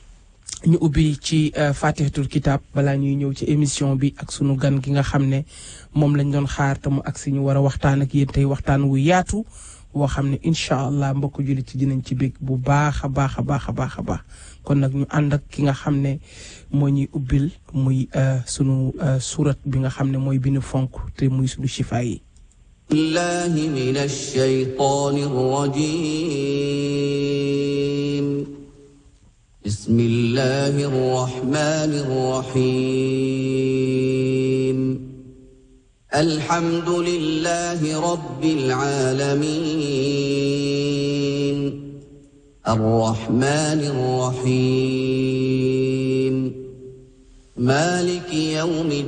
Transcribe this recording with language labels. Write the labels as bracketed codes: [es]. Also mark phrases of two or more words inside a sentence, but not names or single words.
[wo] ñu ubbi ci [ar] فاتحة الكتاب [wo] balaa ñuy ñëw ci émission bi ak sunu gan gi nga xam ne moom lañ doon xaar te mu agsi ñu war a waxtaan ak yéen tey waxtaan wu yaatu woo xam ne [ar] إن شاء الله [wo] mbokk jullit ci dinañ ci bég bu baax a baax a baax a baax a baax kon nag ñu ànd ak ki nga xam ne moo ñuy ubbil muy sunu surat bi nga xam ne mooy bi ñu fonk te muy sunu shifa yi. [ar] بالله من الشيطان الرجيم. بسم الله الرحمن الرحيم. الحمد لله رب العالمين الرحمن الرحيم مالك يوم